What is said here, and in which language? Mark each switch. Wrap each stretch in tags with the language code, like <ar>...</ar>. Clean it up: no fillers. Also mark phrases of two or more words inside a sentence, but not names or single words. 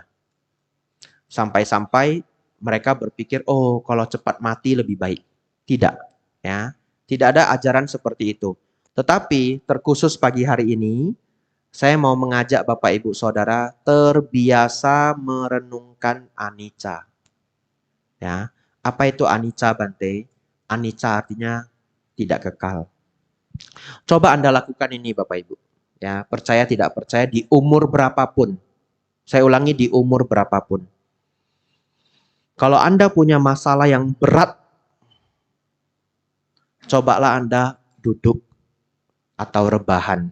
<id>Sampai-sampai mereka berpikir, oh kalau cepat mati lebih baik. Tidak, ya. Tidak ada ajaran seperti itu. Tetapi terkhusus pagi hari ini, saya mau mengajak Bapak Ibu Saudara terbiasa merenungkan anicca. Ya, apa itu anicca Bante? Anicca artinya tidak kekal. Coba Anda lakukan ini Bapak Ibu. Ya, percaya tidak percaya di umur berapapun. Saya ulangi di umur berapapun. Kalau Anda punya masalah yang berat, cobalah Anda duduk atau rebahan.</id>